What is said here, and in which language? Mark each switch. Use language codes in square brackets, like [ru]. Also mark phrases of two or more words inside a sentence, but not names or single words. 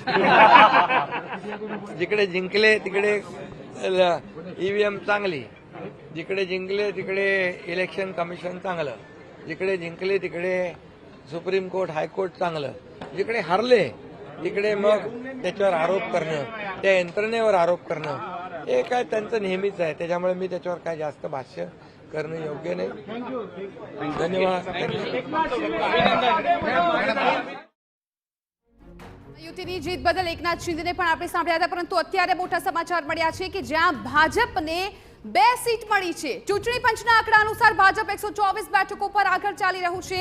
[mr] जिकडे जिंकले तिकडे ईव्हीएम चांगली, जिकडे जिंकले तिकडे इलेक्शन कमिशन चांगलं, जिकडे जिंकले तिकडे सुप्रीम कोर्ट हायकोर्ट चांगलं, जिकडे हरले तिकडे मग त्याच्यावर आरोप करणं, त्या यंत्रणेवर आरोप करणं हे काय त्यांचं नेहमीच आहे. त्याच्यामुळे मी त्याच्यावर काय जास्त भाष्य करणं योग्य नाही. धन्यवाद. [gu] યુતિની જીત બદલ એકનાથ શિંદેને પણ આપણે સાંભળ્યા હતા, પરંતુ અત્યારે મોટા સમાચાર મળ્યા છે કે જ્યાં ભાજપને 2 સીટ મળી છે. ચૂંટણી પંચના આંકડા અનુસાર ભાજપ 124 બેઠકો પર આગળ ચાલી રહ્યું છે.